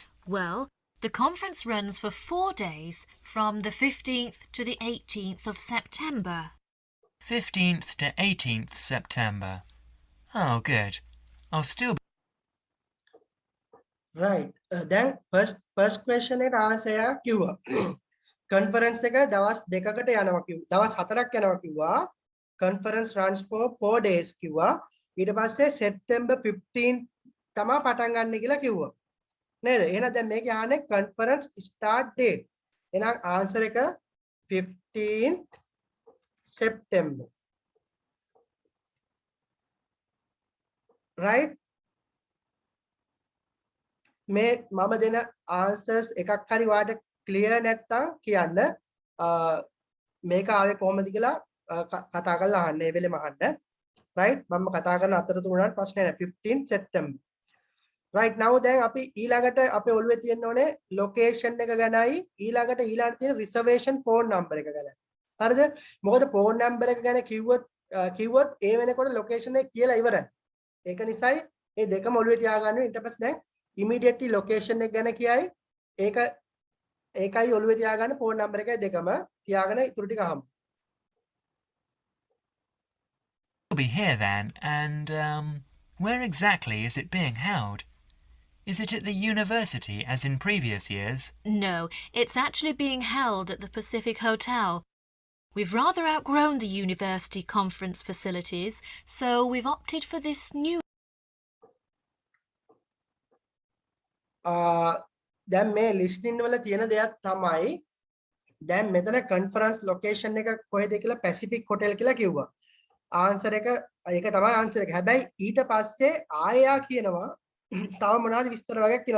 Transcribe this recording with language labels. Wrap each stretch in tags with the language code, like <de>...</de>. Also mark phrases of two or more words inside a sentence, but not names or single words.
<en>Well, the conference runs for 4 days from the 15th to the 18th of September. 15th to 18th September. Oh, good. I'll still be... Right. Then first question</en> <si>එකට answer එක කිව්වා. Conference එක දවස් 2කට යනවා කිව්වා. දවස් 4ක් යනවා කිව්වා.</si> <en>Conference runs for 4 days කිව්වා.</en> <si>ඊට පස්සේ September 15 තමයි පටන් ගන්න කියලා කිව්වා. නේද? එහෙනම් දැන් මේකේ ආන්නේ</si> <en>conference start date.</en> <si>එහෙනම් answer එක 15th September.</si> <en>Right?</en> <si>මේ මම දෙන answers එකක් හරි වාට clear නැත්තම් කියන්න මේක ආවේ කොහොමද කියලා කතා කරලා අහන්න ඒ වෙලෙම අහන්න right මම කතා කරන අතරතුර උනාට ප්‍රශ්නේ නැහැ 15 September</si> <en>right now</en> <si>දැන් අපි ඊළඟට අපේ ඔළුවේ තියෙන්න ඕනේ location එක ගැනයි ඊළඟට තියෙන</si> <en>reservation phone number</en> <si>එක ගැන හරිද මොකද</si> <en>phone number</en> <si>එක ගැන කිව්වොත් ඒ වෙනකොට location එක කියලා ඉවරයි ඒක නිසායි මේ දෙකම ඔළුවේ තියාගන්න ඊට පස්සේ දැන් immediately location එක ගැන කියයි ඒකයි ඔළුවේ තියාගන්න</si> <en>phone number</en> <si>එකයි දෙකම තියාගෙන ඉතුරු ටික අහමු.</si> <en>We'll be here then, and where exactly is it being held? Is it at the university as in previous years? No, it's actually being held at the Pacific Hotel. We've rather outgrown the university conference facilities, so we've opted for this new...</en> <si>දැන් මේ listening වල තියෙන දෙයක් තමයි දැන් මෙතන conference location එක කොහෙද කියලා Pacific Hotel කියලා කිව්වා. answer එක ඒක තමයි answer එක. හැබැයි ඊට පස්සේ ආයෙ කියනවා තව මොනවද විස්තර වගේක් කියනවා.</si>